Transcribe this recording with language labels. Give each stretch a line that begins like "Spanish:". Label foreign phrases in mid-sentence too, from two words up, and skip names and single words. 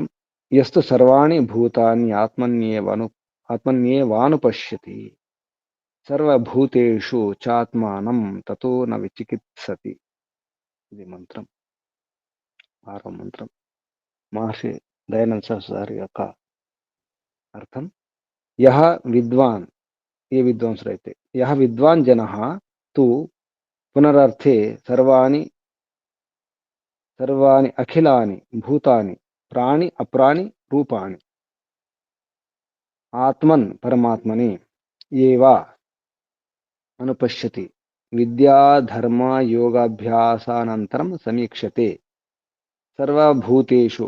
Sanskrit: యస్తు సర్వాణి భూతాని ఆత్మన్యేవానుపశ్యతి సర్వభూతేషు చాత్మానం తతో న విచికిత్సతి.
Telugu: ఇది మంత్రం, 6వ మంత్రం. మహర్షి దయానంద సరస్వతి యొక్క అర్థం. ఏ విద్వాంసుడైతే,
Sanskrit: విద్వాన్ జన తు पुनरर्थे सर्वाणि अखिलानि भूतानि प्राणि अप्राणि रूपाणि आत्मन् परमात्मनि एव अनुपश्यति विद्याधर्मयोगाभ्यासानन्तरं समीक्षते सर्वभूतेषु